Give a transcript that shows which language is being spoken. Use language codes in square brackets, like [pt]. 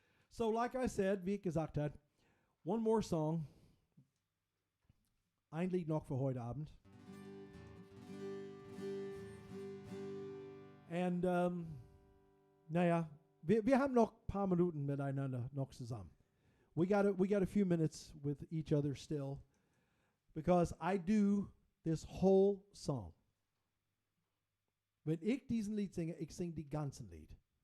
[en] So, like I said, [de] wie ich gesagt hat, [en] one more song. [de] Ein Lied noch für heute Abend. And, naja, wir haben noch ein paar Minuten miteinander noch zusammen. [en] We got a few minutes with each other still, because I do this whole song. [de] Wenn ich diesen Lied singe, ich singe die ganzen Lied.